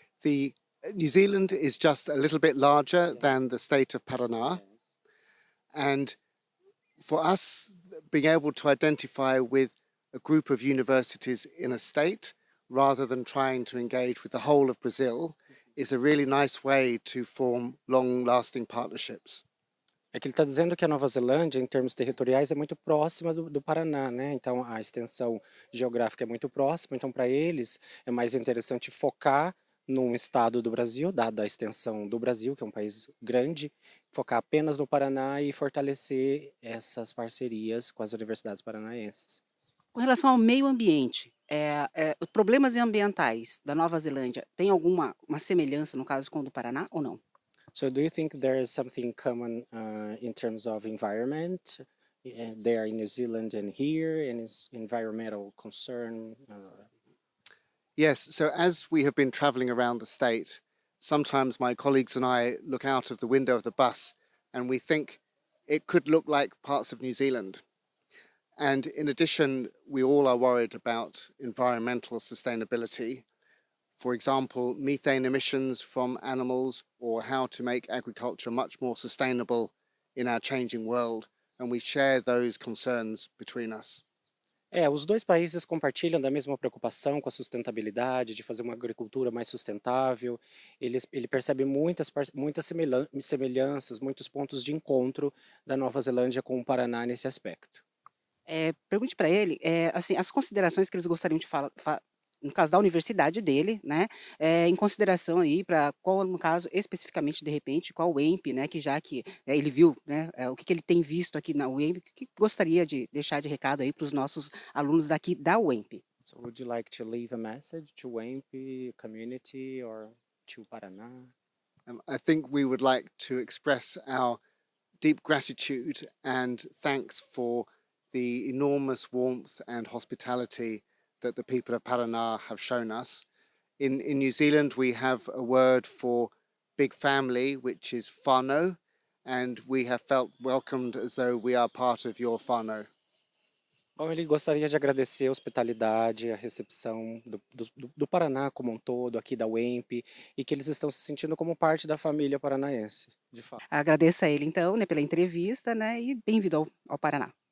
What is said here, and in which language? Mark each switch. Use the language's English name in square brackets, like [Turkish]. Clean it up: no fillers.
[English] The New Zealand is just a little bit larger than the state of Paraná. And for us, being able to identify with a group of universities in a state, rather than trying to engage with the whole of Brazil, is a really nice way to form long-lasting partnerships. [Portuguese] É que ele está dizendo que a Nova Zelândia, em termos territoriais, é muito próxima do Paraná, né? Então a extensão geográfica é muito próxima, então para eles é mais interessante focar num estado do Brasil, dada a extensão do Brasil, que é um país grande, focar apenas no Paraná e fortalecer essas parcerias com as universidades paranaenses. Com relação ao meio ambiente, os problemas ambientais da Nova Zelândia têm alguma uma semelhança, no caso, com o do Paraná ou não? [English] So do you think there is something common in terms of environment there in New Zealand and here, and is environmental concern? Yes, so as we have been travelling around the state, sometimes my colleagues and I look out of the window of the bus and we think it could look like parts of New Zealand. And in addition, we all are worried about environmental sustainability. For example, methane emissions from animals, or how to make agriculture much more sustainable in our changing world. And we share those concerns between us. [Portuguese] Os dois países compartilham da mesma preocupação com a sustentabilidade, de fazer uma agricultura mais sustentável. Ele percebe muitas semelhanças, muitos pontos de encontro da Nova Zelândia com o Paraná nesse aspecto. Pergunte para ele, assim, as considerações que eles gostariam de no caso da universidade dele, né, em consideração aí para qual, no caso, especificamente, de repente, qual o EMP, né, que já que ele viu, né, o que ele tem visto aqui na UEMP, o que gostaria de deixar de recado aí para os nossos alunos daqui da UEMP? [English] So would you like to leave a message to WAMP community or to Paraná? I think we would like to express our deep gratitude and thanks for the enormous warmth and hospitality that the people of Paraná have shown us. In New Zealand, we have a word for big family, which is whānau, and we have felt welcomed as though we are part of your whānau. [Portuguese] Bom, ele gostaria de agradecer a hospitalidade, a recepção do Paraná como um todo, aqui da UEMP, e que eles estão se sentindo como parte da família paranaense, de fato. Agradeço a ele, então, né, pela entrevista, né, e bem-vindo ao Paraná.